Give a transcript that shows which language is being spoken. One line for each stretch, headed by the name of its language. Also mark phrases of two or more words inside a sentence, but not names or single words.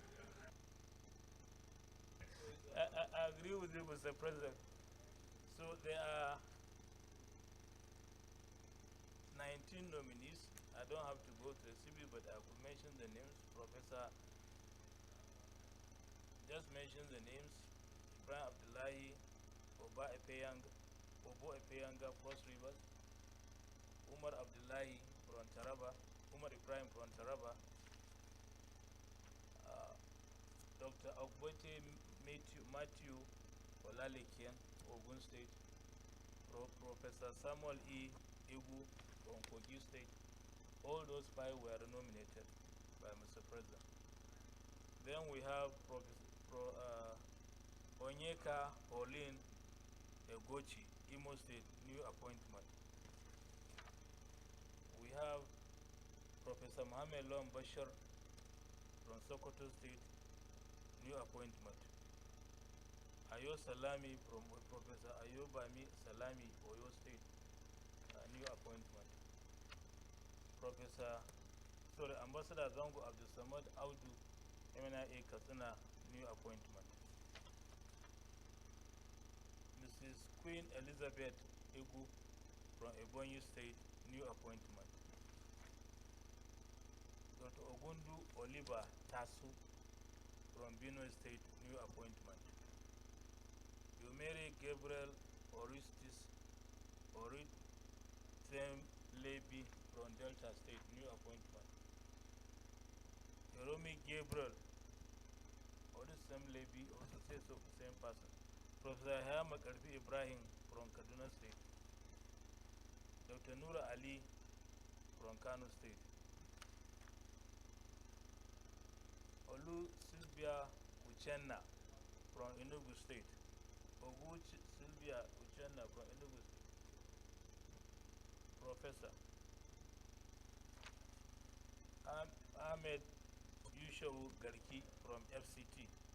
English: I agree with you, Mr. President. So there are 19 nominees. I don't have to go to the CV, but I could mention the names. Just mention the names. Ibrahim Abdullahi, Oba Epeyanga, Cross Rivers, Umar Abdullahi from Taraba, Umar Ibrahim from Taraba, Dr. Ogbote Matthew Olalekian, Ogun State, Professor Samuel E. Igu from Kogi State. All those 5 were nominated by Mr. President. Then we have Onyeka Pauline Egochi, Imo State, new appointment. We have Professor Mohamed Lom Bashir from Sokoto State, new appointment. Ayo Salami from Professor Ayobami Salami, Oyo State, new appointment. Ambassador Zango Abdul Samad Audu, MNIA Katsina, new appointment. Mrs. Queen Elizabeth Egu from Ebonyi State, new appointment. Dr. Ogundu Oliver Tasu from Benue State, new appointment. Yomere Gabriel Oristem Lebi from Delta State, new appointment. Yeromi Gabriel Oristem Lebi, also says so, same person. Professor Hayama Karfi Ibrahim from Kaduna State. Dr. Nura Ali from Kano State. Olu Sylvia Uchenna from Enugu State. Oguchi Sylvia Uchenna from Enugu State. Professor Ahmed Yushawu Garki from FCT.